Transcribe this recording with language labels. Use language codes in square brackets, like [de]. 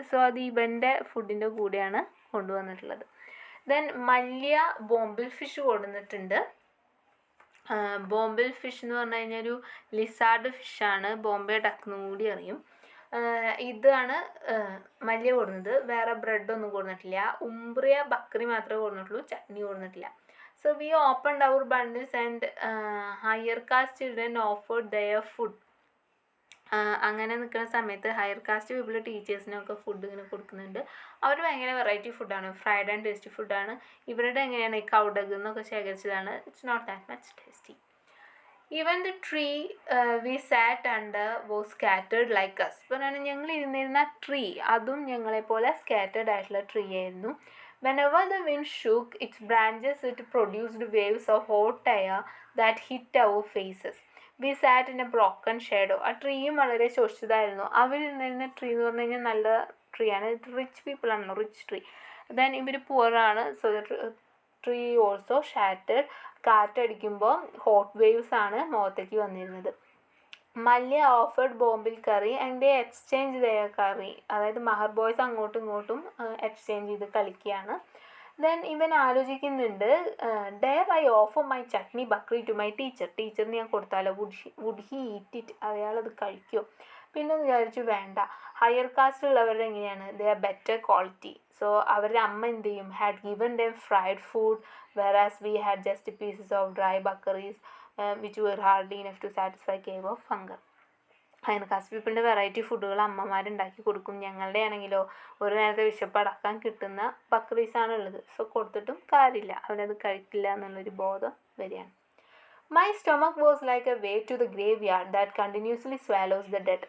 [ml] So അത് ഇവൻ്റെ ഫുഡിൻ്റെ കൂടെയാണ് കൊണ്ടുവന്നിട്ടുള്ളത്. ദെൻ മല്യ ബോംബിൾ ഫിഷ് കൊണ്ടുവന്നിട്ടുണ്ട്. ബോംബിൾ ഫിഷ് എന്ന് പറഞ്ഞു കഴിഞ്ഞാൽ ഒരു ലിസാർഡ് ഫിഷാണ്, ബോംബെ ഡക്ക് എന്നും കൂടി അറിയും. ഇതാണ് മല്യ കൊടുക്കുന്നത്. വേറെ ബ്രെഡൊന്നും കൊടുത്തിട്ടില്ല. ഉംബ്രിയ ബക്രി മാത്രമേ കൊടുത്തിട്ടുള്ളൂ, ചട്നി കൊടുത്തിട്ടില്ല. [en] So we opened our bundles and higher caste children offered their food. [ml] അങ്ങനെ നിൽക്കുന്ന സമയത്ത് ഹയർ കാസ്റ്റ് പീപ്പിൾ ടീച്ചേഴ്സിനൊക്കെ ഫുഡ് ഇങ്ങനെ കൊടുക്കുന്നുണ്ട്. അവർ ഭയങ്കര വെറൈറ്റി ഫുഡാണ്, ഫ്രൈഡ് ആൻഡ് ടേസ്റ്റി ഫുഡാണ്. ഇവരുടെ എങ്ങനെയാണ് ഈ കൗഡഗ് എന്നൊക്കെ ശേഖരിച്ചതാണ്. [en] It's not that much tasty. Even the tree we sat under was scattered like us. [ml] പറഞ്ഞാൽ ഞങ്ങൾ ഇരുന്നിരുന്ന ട്രീ അതും ഞങ്ങളെപ്പോലെ സ്കാറ്റേർഡ് ആയിട്ടുള്ള ട്രീ ആയിരുന്നു. [en] Whenever the wind shook its branches, it produced waves of hot air that hit our faces. We sat in a broken shadow. [ml] ആ ട്രീയും വളരെ ശോഷിച്ചതായിരുന്നു. അവരിരുന്നിരുന്ന tree എന്ന് പറഞ്ഞു കഴിഞ്ഞാൽ നല്ല ട്രീ ആണ്. റിച്ച് പീപ്പിൾ ആണല്ലോ, റിച്ച് ട്രീ. ദെൻ ഇവർ പുവറാണ്. [en] So the tree also shattered. [ml] കാറ്റടിക്കുമ്പോൾ hot waves ആണ് മുഖത്തേക്ക് വന്നിരുന്നത്. [en] Malia offered bombil curry and they exchanged their curry. [ml] അതായത് മഹർ ബോയ്സ് അങ്ങോട്ടും ഇങ്ങോട്ടും എക്സ്ചേഞ്ച് ചെയ്ത് കളിക്കുകയാണ്. ദെൻ ഇവൻ ആലോചിക്കുന്നുണ്ട്, [en] Dare I offer my chutney bhakri to my teacher. [ml] ടീച്ചറിന് ഞാൻ കൊടുത്താലോ, [en] would he eat it, [ml] അയാളത് കഴിക്കുമോ? പിന്നെ വിചാരിച്ചു വേണ്ട, ഹയർ കാസ്റ്റ് ഉള്ളവരുടെ എങ്ങനെയാണ്, [en] They are better quality. [ml] So അവരുടെ അമ്മ എന്ത് ചെയ്യും, [en] Had given them fried food whereas we had just pieces of dry buckeries which were hardly enough to satisfy cave of hunger. [ml] Higher cast പീപ്പിളിൻ്റെ variety ഫുഡുകൾ അമ്മമാരുണ്ടാക്കി കൊടുക്കും. ഞങ്ങളുടെ ആണെങ്കിലോ ഒരു നേരത്തെ വിശപ്പടക്കാൻ കിട്ടുന്ന ബക്രീസാണ് ഉള്ളത്. സോ കൊടുത്തിട്ടും കാര്യമില്ല, അവരത് കഴിക്കില്ല എന്നുള്ളൊരു ബോധം വരികയാണ്. [en] My stomach was like a way to the graveyard that continuously swallows the dead.